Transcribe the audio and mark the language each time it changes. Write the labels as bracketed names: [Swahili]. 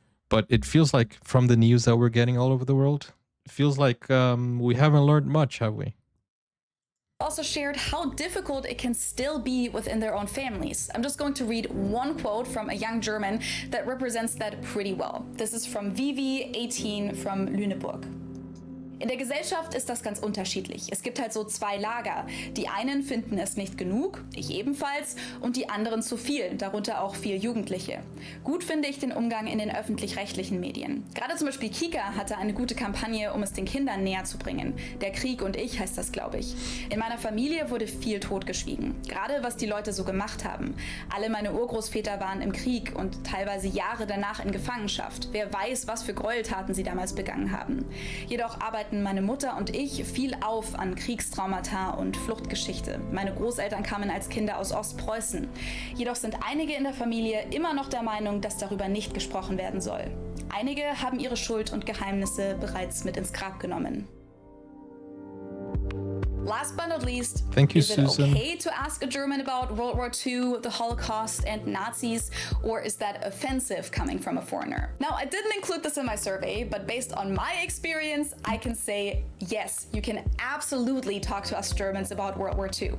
[English] But it feels like from the news that we're getting all over the world, it feels like we haven't learned much, have we? Also shared how difficult it can still be within their own families. I'm just going to read one quote from a young German that represents that pretty well. This is from Vivi, 18, from Lüneburg. [German] In der Gesellschaft ist das ganz unterschiedlich. Es gibt halt so zwei Lager. Die einen finden es nicht genug, ich ebenfalls, und die anderen zu viel, darunter auch viele Jugendliche. Gut finde ich den Umgang in den öffentlich-rechtlichen Medien. Gerade zum Beispiel Kika hatte eine gute Kampagne, um es den Kindern näher zu bringen. Der Krieg und ich heißt das, glaube ich. In meiner Familie wurde viel totgeschwiegen. Gerade was die Leute so gemacht haben. Alle meine Urgroßväter waren im Krieg und teilweise Jahre danach in Gefangenschaft. Wer weiß, was für Gräueltaten sie damals begangen haben. Jedoch arbeiten meine Mutter und ich viel auf an Kriegstraumata und Fluchtgeschichte. Meine Großeltern kamen als Kinder aus Ostpreußen. Jedoch sind einige in der Familie immer noch der Meinung, dass darüber nicht gesprochen werden soll. Einige haben ihre Schuld und Geheimnisse bereits mit ins Grab genommen. [English] Last but not least, Thank you, is it Susan. okay to ask a German about World War II, the Holocaust, and Nazis, or is that offensive coming from a foreigner? Now, I didn't include this in my survey, but based on my experience, I can say yes, you can absolutely talk to us Germans about World War II.